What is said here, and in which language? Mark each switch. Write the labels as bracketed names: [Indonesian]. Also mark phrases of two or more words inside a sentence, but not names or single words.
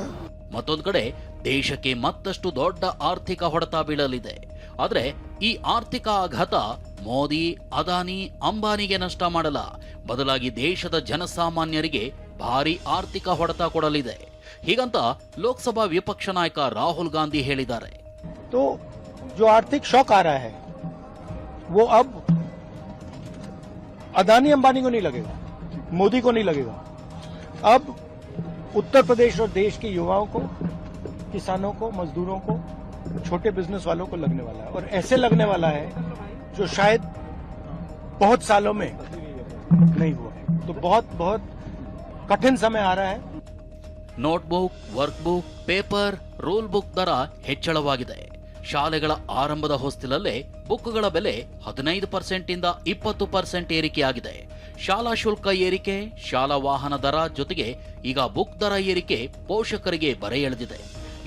[Kannada] ಮತ್ತೊಂದು ಕಡೆ ದೇಶಕ್ಕೆ ಮತ್ತಷ್ಟು ದೊಡ್ಡ ಆರ್ಥಿಕ ಹೊಡೆತ ಬೀಳಲಿದೆ. ಆದ್ರೆ ಈ ಆರ್ಥಿಕ ಆಘಾತ ಮೋದಿ, ಅದಾನಿ, ಅಂಬಾನಿಗೆ ನಷ್ಟ ಮಾಡಲ್ಲ, ಬದಲಾಗಿ ದೇಶದ ಜನಸಾಮಾನ್ಯರಿಗೆ ಭಾರಿ ಆರ್ಥಿಕ ಹೊಡೆತ ಕೊಡಲಿದೆ. ಹೀಗಂತ ಲೋಕಸಭಾ ವಿಪಕ್ಷ ನಾಯಕ ರಾಹುಲ್ ಗಾಂಧಿ ಹೇಳಿದ್ದಾರೆ. [Hindi] तो जो आर्थिक शॉक आ रहा है वो अब अदानी अंबानी को नहीं लगेगा, मोदी को नहीं लगेगा. अब उत्तर प्रदेश और देश के युवाओं को, किसानों को, मजदूरों को, छोटे बिजनेस वालों को लगने वाला है. और ऐसे लगने वाला है जो शायद बहुत सालों में नहीं हुआ. तो बहुत कठिन समय आ रहा है. [Kannada] ನೋಟ್ಬುಕ್, [English] work book, [Kannada] ಪೇಪರ್, [English] rule book [Kannada] ದರ ಹೆಚ್ಚಳವಾಗಿದೆ. ಶಾಲೆಗಳ ಆರಂಭದ ಹೊಸ್ತಿಲಲ್ಲೇ ಬುಕ್ಗಳ ಬೆಲೆ 15% ಇಂದ 20% ಏರಿಕೆಯಾಗಿದೆ. ಶಾಲಾ ಶುಲ್ಕ ಏರಿಕೆ, ಶಾಲಾ ವಾಹನ ದರ ಜೊತೆಗೆ ಈಗ ಬುಕ್ ದರ ಏರಿಕೆ ಪೋಷಕರಿಗೆ ಬರೆ ಎಳೆದಿದೆ.